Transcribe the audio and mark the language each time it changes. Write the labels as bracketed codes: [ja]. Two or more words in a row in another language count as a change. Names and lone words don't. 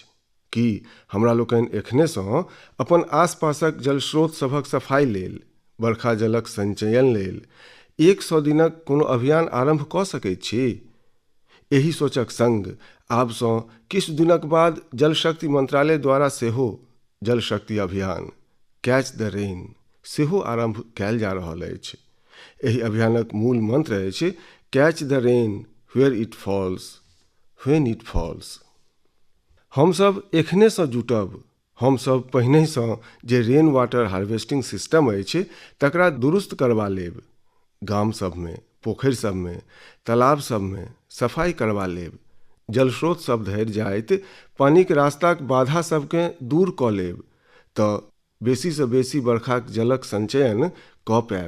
[mai] की हमरा लोकनि एखनेसँ अपन आसपासक जलस्रोत सभक सफाई लेल, बरखा जलक संचयन लेल 100 दिनक कोनो अभियान आरम्भ कऽ सकैत छी। एहि सोचक संग आबसँ किछु दिनक बाद जल शक्ति मंत्रालय द्वारा सेहो जल शक्ति अभियान कैच द रेन सेहो आरम्भ कयल जा रहल अछि। एहि अभियानक मूल मंत्र अछि [en] Catch the rain where it falls when it falls. [mai] हमसभ एखनेसँ जुटब। हमसभ पहिनेसँ जे [en] rain water harvesting system [mai] अछि तकरा दुरुस्त करबा लेब। गाम सभमे, पोखरि सभमे, तालाब सभमे सफाई करबा लेब। जल स्रोत सभ धरि जाइत पानिक रास्ताक बाधा सभकेँ दूर कऽ लेब तऽ बेसीसँ बेसी बरखाक जलक संचयन कऽ पायब।